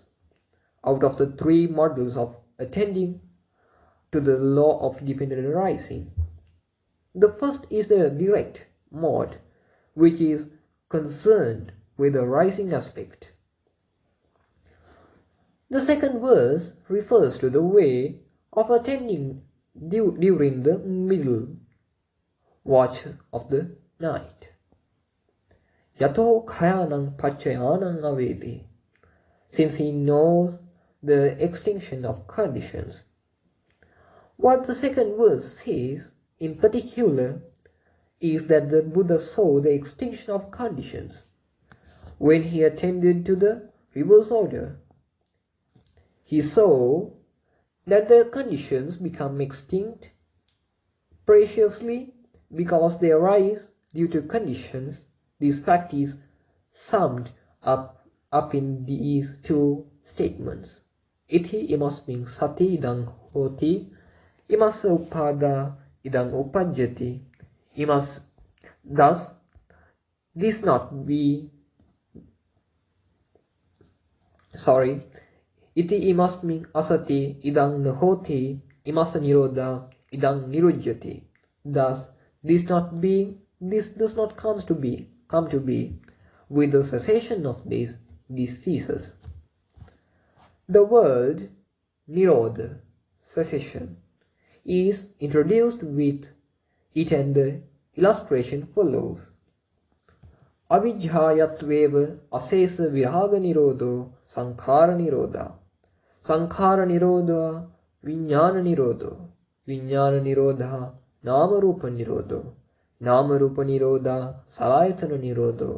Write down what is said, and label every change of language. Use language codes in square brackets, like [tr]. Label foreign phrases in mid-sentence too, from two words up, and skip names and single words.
[en] Out of the 3 models of attending to the law of dependent arising, the first is the direct mode, which is concerned with the arising aspect. The second verse refers to the way of attending during the middle watch of the night. [pi] Yato khayanang pachayanang avedi, [en] since he knows the extinction of conditions. What the second verse says in particular is that the Buddha saw the extinction of conditions when he attended to the reverse order. He saw that the conditions become extinct preciously because they arise due to conditions. This fact is summed up in these 2 statements. [pi] Iti imasming sati idang hoti, imas samuppada idang upajjati. [en] Thus, this not be [pi] iti imasmin asati idang nahoti imasa nirodha idang nirujyati. [en] Thus, this does not come to be. With the cessation of this ceases. The word nirodha, cessation, is introduced with it and the illustration follows. [pi] Avijjayatveva asesa viraga nirodho sankhara nirodha. Sankhara nirodha vijnana nirodho. Vijnana nirodha nama rupa nirodho. Nama rupa nirodha salayatana nirodho.